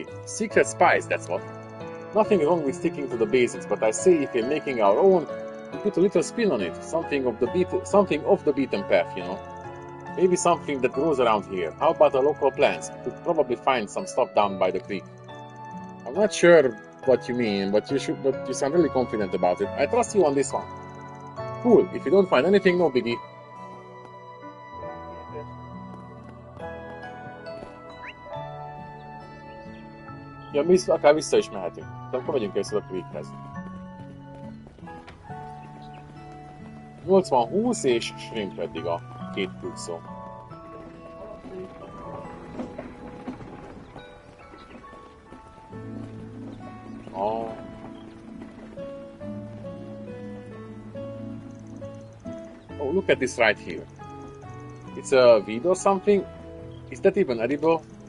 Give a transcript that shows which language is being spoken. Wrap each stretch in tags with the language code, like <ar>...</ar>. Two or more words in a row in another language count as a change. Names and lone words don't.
<en>Secret spice, that's what. Nothing wrong with sticking to the basics, but I say if we're making our own, we put a little spin on it, something off the beaten path, Maybe something that grows around here. How about the local plants? We could probably find some stuff down by the creek. I'm not sure what you mean, but you sound really confident about it. I trust you on this one. Cool. If you don't find anything, no biggie.</en> <hu>Ja, mi akár vissza is mehetünk. De akkor megyünk először a creekhez. 80-20 és shrimp eddig a két kulcsszó.</hu> <en>Oh. Oh, look at this right here. It's a weed or something? Is that even edible?</en>